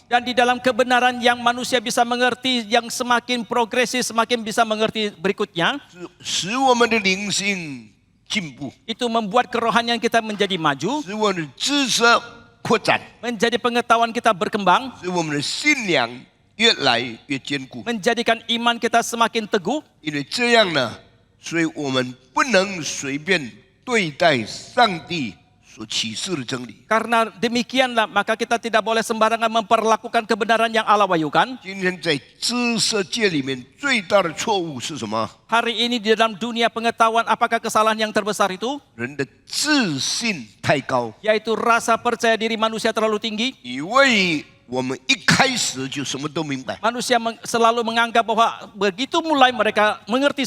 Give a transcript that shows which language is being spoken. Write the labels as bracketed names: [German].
[Indonesian] Dan di dalam kebenaran yang manusia bisa mengerti, yang semakin progresif, semakin bisa mengerti berikutnya, [Chinese] 使我们的灵性进步， [Indonesian] itu membuat kerohanian kita menjadi maju, [Chinese] 使我们的知识扩展， [Indonesian] menjadi pengetahuan kita berkembang, [Chinese] 使我们的信仰越来越坚固。 [Indonesian] menjadikan iman kita semakin teguh. [Chinese] 因为这样呢，所以我们不能随便对待上帝所启示的真理。 [Indonesian] Karena demikianlah, maka kita tidak boleh sembarangan memperlakukan kebenaran yang Allah wahyukan. [Chinese] 今天在知识界里面最大的错误是什么？ [Indonesian] Hari ini di dalam dunia pengetahuan, apakah kesalahan yang terbesar itu? [Chinese] 人的自信太高， [Indonesian] Yaitu rasa percaya diri manusia terlalu tinggi. [Chinese] 以为我们一开始就什么都明白， [Indonesian] Manusia selalu menganggap bahwa begitu mulai mereka mengerti